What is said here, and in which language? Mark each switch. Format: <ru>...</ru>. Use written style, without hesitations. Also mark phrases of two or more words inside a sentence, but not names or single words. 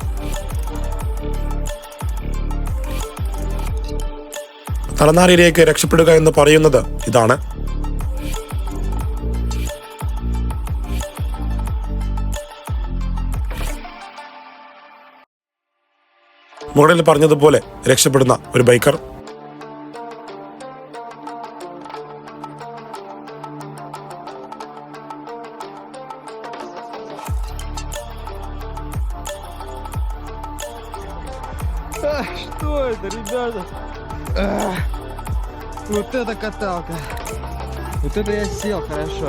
<ml>തലനാരിഴയ്ക്ക് രക്ഷപ്പെടുക എന്ന് പറയുന്നത് ഇതാണ്. മുകളിൽ പറഞ്ഞതുപോലെ രക്ഷപ്പെടുന്ന ഒരു ബൈക്കർ,</ml> <ru>Что это, ребята? Вот это каталка. Вот это я сел хорошо.</ru>